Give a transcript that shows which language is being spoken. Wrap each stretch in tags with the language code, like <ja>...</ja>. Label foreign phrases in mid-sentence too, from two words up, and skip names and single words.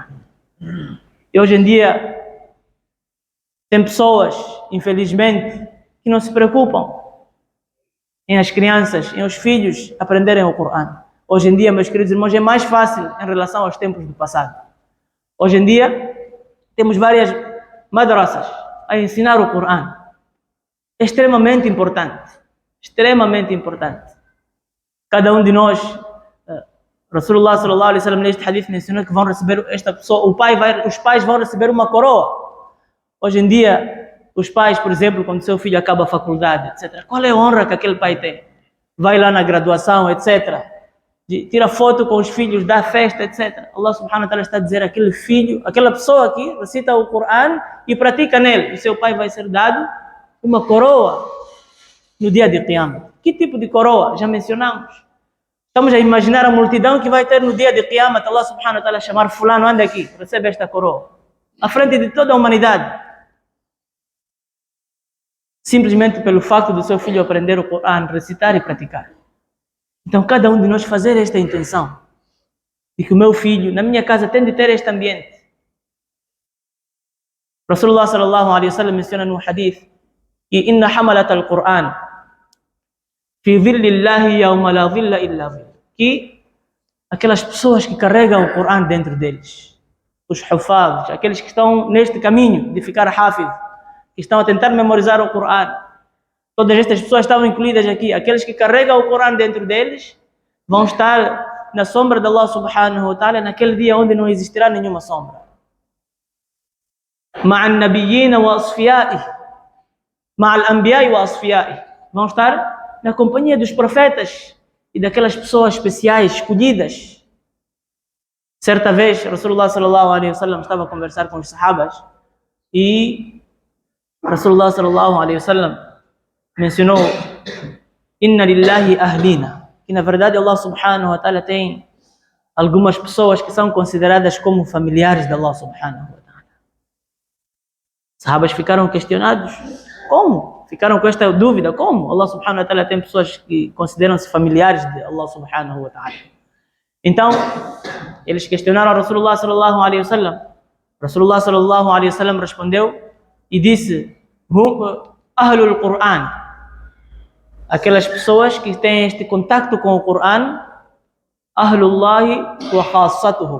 <pt>E hoje em dia tem pessoas, infelizmente, que não se preocupam em as crianças, em os filhos aprenderem o Coran. Hoje em dia, meus queridos irmãos, é mais fácil em relação aos tempos do passado. Hoje em dia, temos várias madrasas a ensinar o Coran. É extremamente importante. Extremamente importante. Cada um de nós,</pt> <ar>رسول الله صلى الله عليه وسلم</ar> <pt>neste hadith mencionou que vão receber esta pessoa, os pais vão receber uma coroa. Hoje em dia, os pais, por exemplo, quando seu filho acaba a faculdade, etc., qual é a honra que aquele pai tem? Vai lá na graduação, etc., tira foto com os filhos, dá festa, etc.</pt> <ar>الله سبحانه وتعالى</ar> <pt>está a dizer: aquele filho, aquela pessoa que recita o Coran e pratica nele, o seu pai vai ser dado uma coroa no dia de Qiyamah. Que tipo de coroa? Já mencionamos. Estamos a imaginar a multidão que vai ter no dia de Qiyamah,</pt> <ar>الله سبحانه وتعالى</ar> <pt>chamar fulano, anda aqui, recebe esta coroa, à frente de toda a humanidade. Simplesmente pelo facto do seu filho aprender o Coran, recitar e praticar. Então, cada um de nós fazer esta intenção, de que o meu filho, na minha casa, tem de ter este ambiente.</pt> <ar>رسول الله صلى الله عليه وسلم</ar> <pt>menciona no hadith que</pt> <ar>إن حملة القرآن في ظل الله يوم لا ظل إلا ظل,</ar> <pt>que aquelas pessoas que carregam o Qur'an dentro deles, os hufaz, aqueles que estão neste caminho de ficar hafiz, que estão a tentar memorizar o Qur'an, todas estas pessoas estavam incluídas aqui. Aqueles que carregam o Qur'an dentro deles vão estar na sombra de</pt> <ar>الله سبحانه وتعالى</ar> <pt>naquele dia onde não existirá nenhuma sombra.</pt> <ar>معا نبيين وأصفياء مع الأنبياء والأصفياء.</ar> <pt>Vão estar na companhia dos profetas e daquelas pessoas especiais, escolhidas. Certa vez,</pt> <ar>رسول الله صلى الله عليه وسلم</ar> <pt>estava a conversar com os sahabas</pt> <ar>و رسول الله صلى الله عليه وسلم</ar> <pt>mencionou</pt> <ar>إن لله أهلين,</ar> <pt>que na verdade</pt> <ar>الله سبحانه وتعالى</ar> <pt>tem algumas pessoas que são consideradas como familiares de</pt> <ar>الله سبحانه وتعالى.</ar> <pt>Os sahabas ficaram questionados, como? Ficaram com esta dúvida, como</pt> <ar>الله سبحانه وتعالى</ar> <pt>tem pessoas que consideram-se familiares de</pt> <ar>الله سبحانه وتعالى.</ar> <pt>Então, eles questionaram a</pt> <ar>رسول الله صلى الله عليه وسلم. رسول الله صلى الله عليه وسلم</ar> <pt>respondeu e disse:</pt> <ar>أهل القرآن,</ar> <pt>aquelas pessoas que têm este contacto com o Qur'an,</pt> <ar>أهل الله وخاصته.</ar>